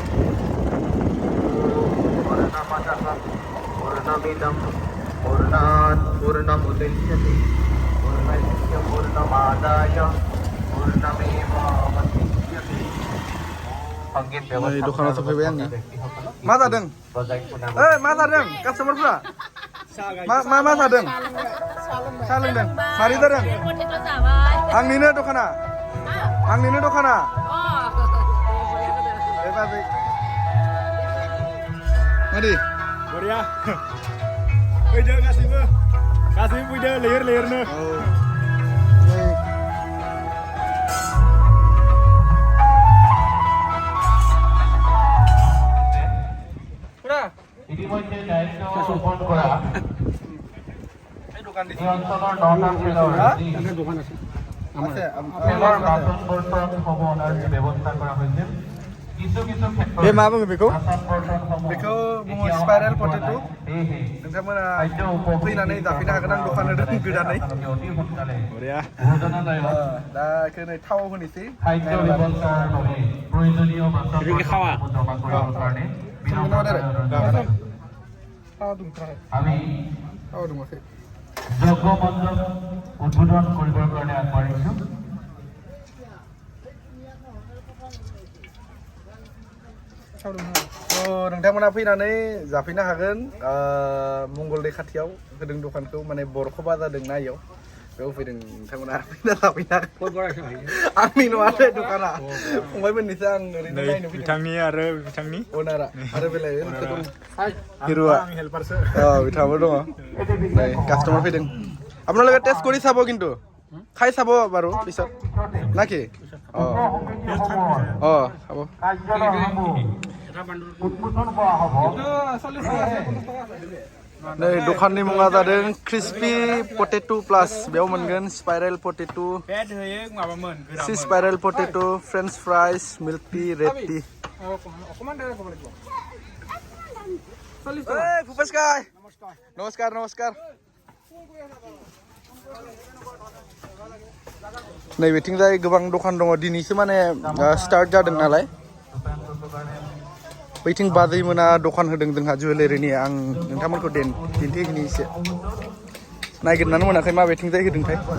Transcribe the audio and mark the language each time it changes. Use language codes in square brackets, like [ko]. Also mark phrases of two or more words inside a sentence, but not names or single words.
[sa] কৰিছোঁ পূৰ্ণমিদম পূৰ্ণাৎ পূৰ্ণমুদচ্যতে পূৰ্ণস্য পূৰ্ণমাদায় পূৰ্ণমেৱাবশিষ্যতে [as] সংগীত ব্যৱস্থা [brx] दखानाव सफैबाय आङो मा जादों मा जादों कास्टमारफोरा मा जादों साहा लोंदों मारै जादों आंनिनो दखाना बाजै मादि बरिया फैदो गासैबो फैदो लेयरनो [as] ইতিমধ্যে দায়িত্ব অৰ্পণ কৰা এই দোকান দিছে এই অঞ্চলৰ 9টা খেলৰ দোকান আছে খেলৰ বাচন বৰ্তন সমূহ অনাৰ ব্যৱস্থা কৰা হৈছিল কিছু ক্ষেত্ৰত [brx] ए मा बुङो बेखौ [as] বাচন বৰ্তনসমূহ [brx] बेखौ बुङो [en] spiral potato [brx] नोंथांमोना फैनानै जाफैनो हागोन आं दखान होदों गोदानै [as] অতি সোনকালে [brx] बरिया [as] ভোজনালয়ত [brx] दा बेखौ नै थाव होनोसै [as] খাদ্য ব্যৱস্থাৰ বাবে প্ৰয়োজনীয় বাচন বৰ্তনসমূহ জমা কৰাৰ কাৰণে আমি যজ্ঞ মণ্ডপ উদ্বোধন কৰিবৰ কাৰণে আগবাঢ়িছোঁ [brx] नोंथांमोना फैनानै जाफैनो हागोन मंगलदै खाथियाव होदों दखानखौ माने बरखबा जादों ना इयाव बेयाव फैदों नोंथांमोना फैना जाफैनो हागोन आंनि नङा दखाना फंबायमोननिसो आं ओरैनो नायनो फैदों बिथांनि आरो बिथांनि अनारा आरो बेलाय हिरुआ बिथाङाबो दङ नै कास्टमार फैदों [as] আপোনালোকে টেষ্ট কৰি চাব কিন্তু খাই চাব বাৰু পিছত নাকি খাব উদ্বোধন কৰা হ'ব [brx] नै दखाननि मुङा जादों [en] crispy potato plus [brx] बेयाव मोनगोन [en] spiral potato spiral potato french fries milk tea red tea [brx] भूपेश गाय नमस्कार नैबेथिंजाय गोबां दखान दङ दिनैसो माने स्टार्ट जादों नालाय बैथिं बाजै मोना दखान होदों जोंहा जुवेलारिनि आं नोंथांमोनखौ दिन्थिहैनि एसे नागिरनानै मोनाखै माबेथिंजाय होदोंथाय